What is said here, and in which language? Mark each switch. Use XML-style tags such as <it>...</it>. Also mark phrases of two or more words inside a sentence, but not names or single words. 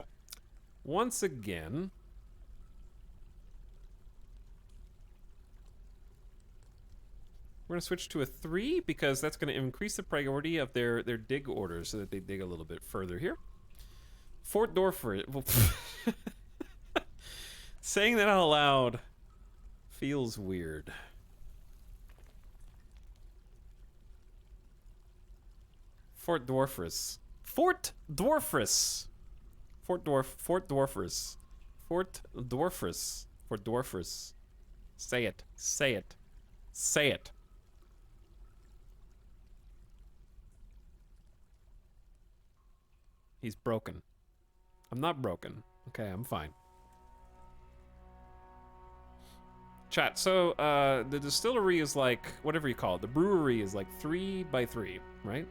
<en>Once again, we're going to switch to a 3 because that's going to increase the priority of their dig orders so that they dig a little bit further here. Fort Dwarf. Well, saying that out loud feels weird. Fort Dwarfers. Fort Dwarfers. Fort Dwarfers. Fort Dwarfers. Fort Dwarfers. Say it. Say it. Say it. He's broken. I'm not broken. Okay, I'm fine. Chat, so, the distillery is like, whatever you call it, the brewery is like 3 by 3, right?</en>